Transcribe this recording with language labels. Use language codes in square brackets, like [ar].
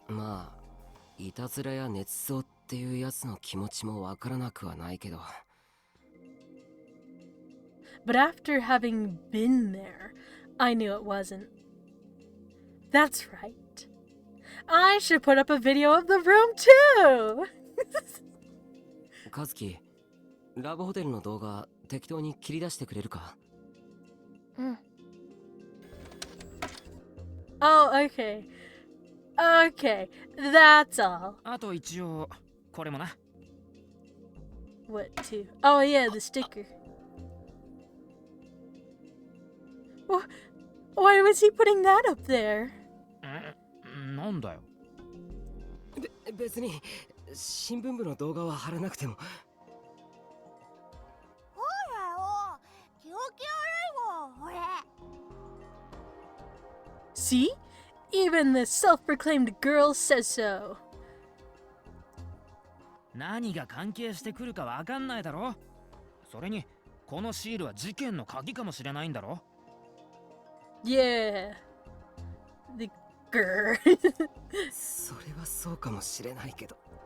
[ja] まあ、いたずらや捏造っていうやつの気持ちもわからなくはないけど。 [en] But after having been there, I knew it wasn't. That's right. I should put up a video of the room too! [ja] カズキ、ラブホテルの動画適当に切り出してくれるか？ [en] Oh, okay. Okay, that's all. [ja] あと一応、これもな。 [en] What to? Oh yeah, the sticker. Why was he putting that up there? [ja] なんだよ。別に新聞部の動画は貼らなくても。ほらよ、気持ち悪いもん、俺。 [en] See? Even the self-proclaimed girl says so. [ja] 何が関係してくるかわかんないだろ。それに、このシールは事件の鍵かもしれないんだろ。 [en] Yeah. The girl. [ja] それはそうかもしれないけど。